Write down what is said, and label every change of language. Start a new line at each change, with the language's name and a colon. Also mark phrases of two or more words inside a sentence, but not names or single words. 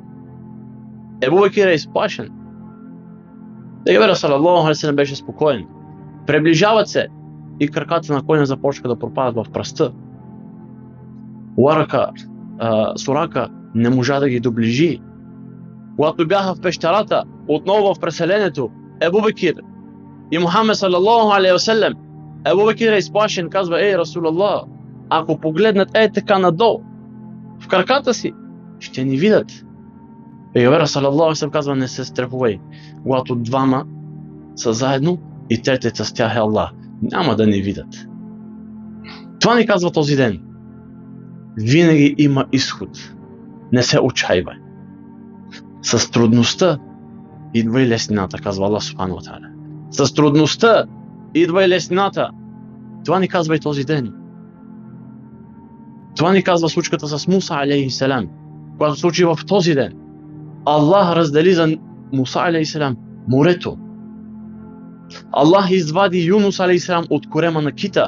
Bulgarian: Пейгамберът
Arabic: صلى الله عليه وسلم
Bulgarian: беше спокоен. Приближават се и краката на коня започнаха да пропадат в пръста. Сурака не можа да ги доближи. Когато бяха в пещерата, отново в преселението, Абу Бекир и Мухаммед
Arabic: صلى الله عليه وسلم,
Bulgarian: Абу Бекир е изплашен, казва: Ей, Расулаллах, ако погледнат така надолу в краката си, ще ни видят. Пейгамберът
Arabic: صلى الله عليه وسلم
Bulgarian: казва: не се страхувай. Когато двама са заедно и третият с тях е Аллах, няма да ни видят. Това ни казва този ден. Винаги има изход. Не се отчайвай. С трудността идва и леснината, казва Аллах
Arabic: سبحانه وتعالى.
Bulgarian: С трудността идва и леснината. Това ни казва и този ден. Това ни казва случката с Муса алейхиссалам, която се случи в този ден. Аллах раздели за Муса алейхиссалам морето. Аллах извади Юнус алейхиссалам от корема на кита.